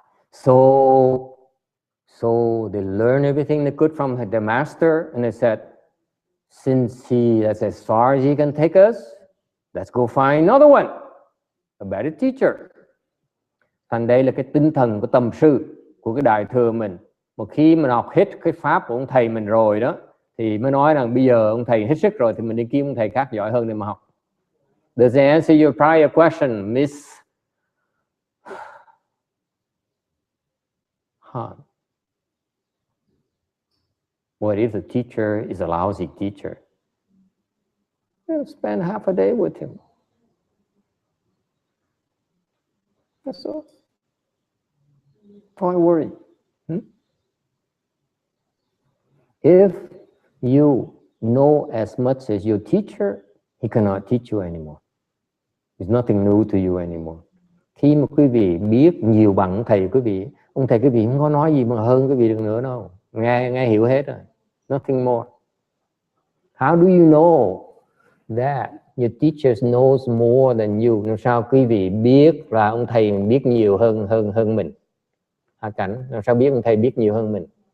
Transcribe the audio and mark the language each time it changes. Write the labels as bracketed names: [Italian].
[English] So they learn everything they could from the master, and they said, since that's as far as he can take us, let's go find another one, a better teacher. [Vietnamese] Thành đây là cái tinh thần của tầm sư, của cái đại thừa mình. Một khi mình học hết cái pháp của ông thầy mình rồi đó, thì mới nói rằng bây giờ ông thầy hết sức rồi thì mình đi kiếm ông thầy khác giỏi hơn để mà học. [English] Does that answer your prior question, Miss Han? What if the teacher is a lousy teacher? You'll spend half a day with him. That's all. Don't worry. If you know as much as your teacher, he cannot teach you anymore. It's nothing new to you anymore. [Vietnamese] Khi mà quý vị biết nhiều bằng thầy quý vị, ông thầy quý vị không có nói gì mà hơn quý vị được nữa đâu. Nghe hiểu hết rồi. [English] Nothing more. How do you know that your teacher knows more than you? [Vietnamese] Làm sao quý vị biết là ông thầy biết nhiều hơn mình? Hạ Cảnh, làm sao biết ông thầy biết nhiều hơn mình?